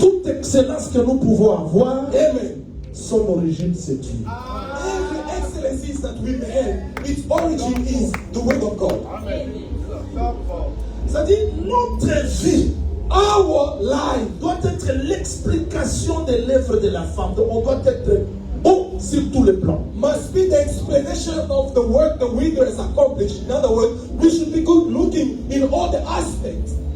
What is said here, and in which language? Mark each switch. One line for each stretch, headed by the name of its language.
French: Toute excellence que nous pouvons avoir, Amen. son origine c'est Dieu.
English: Every excellencies that we have, its origin is the word of God.
French: C'est-à-dire, notre vie
English: Our life
French: doit être l'explication de l'œuvre de la femme. Donc, on doit être bon sur tous les plans.
English: must be the explanation of the work the widow has accomplished. In other words, we should be good looking in all the aspects.